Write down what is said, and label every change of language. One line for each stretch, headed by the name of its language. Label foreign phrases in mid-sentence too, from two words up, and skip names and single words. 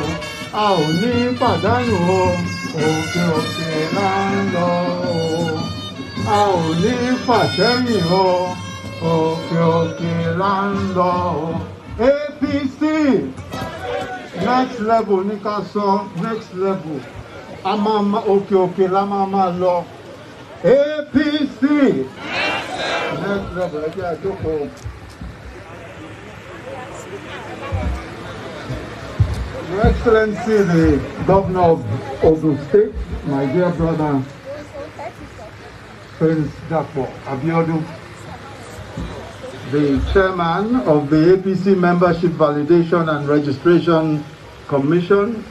Yoruba: A ò ní pàdánù o. Òkè òkè là ń lọ o. A ò ní fàsẹ́yìn o. Òkè òkè là ń lọ o. APC
English: next level
Yoruba: ní ká sọ,
English: next level.
Yoruba: A máa òkè òkè la máa lọ. APC
English: next level
Yoruba: ẹ jẹ́ àjókòó.
English: Your Excellency, the Governor of Ogun State, my dear brother, Prince Dapo Abiodun, the Chairman of the APC Membership Validation and Registration Commission,